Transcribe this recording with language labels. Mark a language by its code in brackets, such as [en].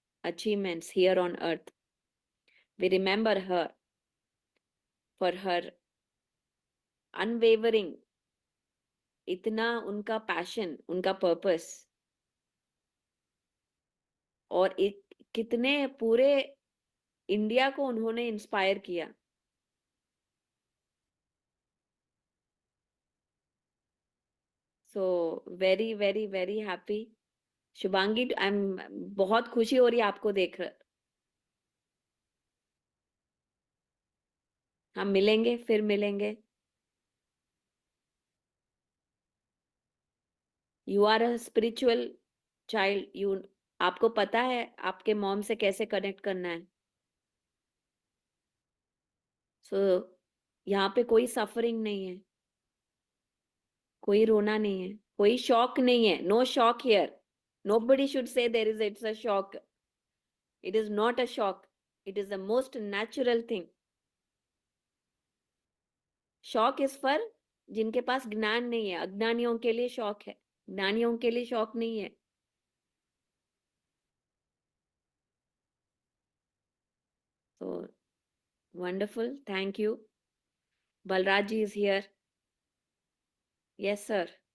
[en] achievements here on earth. We remember her for her unwavering, [hi] इतना उनका passion, उनका purpose, और कितने पूरे इंडिया को उन्होंने इंस्पायर किया. [en] So very very very happy. [hi] Shubhangi, बहुत खुशी हो रही है आपको देख कर. हम मिलेंगे, फिर मिलेंगे. [en] You are a spiritual child. [hi] आपको पता है आपके मॉम से कैसे कनेक्ट करना है. [en] So [hi] यहाँ पे कोई सफरिंग नहीं है, कोई रोना नहीं है, कोई शॉक नहीं है. [en] No shock here. Nobody should say it's a shock. It is not a shock. It is the most natural thing. [hi] Shock इस पर जिनके पास ज्ञान नहीं है. अज्ञानियों के लिए शॉक है, ज्ञानियों के लिए शॉक नहीं है. [en] So wonderful. Thank you. Balraj ji is here. Yes, sir.